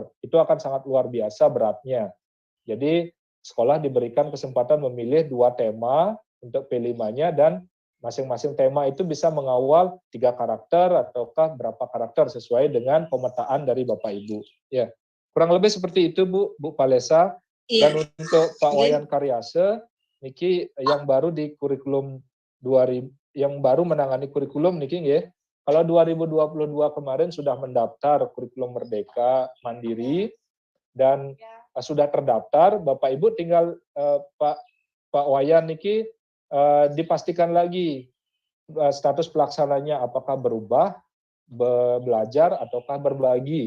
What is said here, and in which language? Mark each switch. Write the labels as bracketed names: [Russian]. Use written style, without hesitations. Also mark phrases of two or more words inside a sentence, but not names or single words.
[Indonesian] Itu akan sangat luar biasa beratnya. Jadi sekolah diberikan kesempatan memilih 2 tema untuk P5-nya dan masing-masing tema itu bisa mengawal 3 karakter ataukah berapa karakter sesuai dengan pemetaan dari Bapak Ibu. Ya, kurang lebih seperti itu Bu Palesa. Iya. Dan untuk Pak Wayan Karyase, niki yang baru di kurikulum 2000, yang baru menangani kurikulum niki nggih. Kalau 2022 kemarin sudah mendaftar kurikulum Merdeka Mandiri dan sudah terdaftar, Bapak Ibu tinggal Pak Wayan niki dipastikan lagi status pelaksananya apakah berubah, belajar ataukah berbagi.